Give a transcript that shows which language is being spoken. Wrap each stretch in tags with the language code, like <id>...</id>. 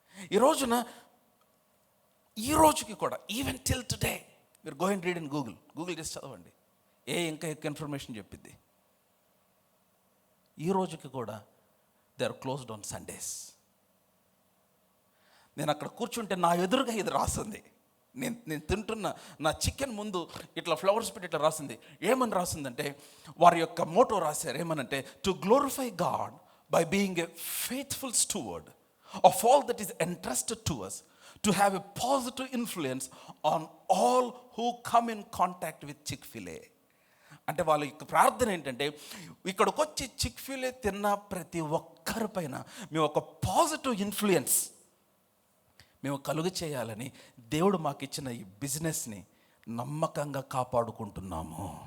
<te>ఈ రోజుకి కూడా,</te> <en>even till today,</en> <te>మీరు</te> <en>go and read in Google</en> <te>చేసి చదవండి, ఇంకా ఎక్కువ ఇన్ఫర్మేషన్ చెప్పిద్ది. ఈ రోజుకి కూడా</te> <en>They are closed on Sundays.</en> <te>నేను అక్కడ కూర్చుంటే నా ఎదురుగా ఇది రాసింది. నేను తింటున్న నా చికెన్ ముందు ఇట్లా ఫ్లవర్స్ పెట్టి ఇట్లా రాసింది. ఏమని రాసిందంటే, వారి యొక్క మోటో రాశారు. ఏమనంటే,</te> <en>To glorify God by being a faithful steward of all that is entrusted to us, to have a positive influence on all who come in contact with Chick-fil-A.</en> <te>అంటే వాళ్ళ యొక్క ప్రార్థన ఏంటంటే, ఇక్కడికి వచ్చి చిక్-ఫిల్-ఏ తిన్న ప్రతి ఒక్కరి పైన మేము ఒక పాజిటివ్ ఇన్ఫ్లుయెన్స్ మేము కలుగ చేయాలని దేవుడు మాకు ఇచ్చిన ఈ బిజినెస్ని నమ్మకంగా కాపాడుకుంటున్నాము.</te>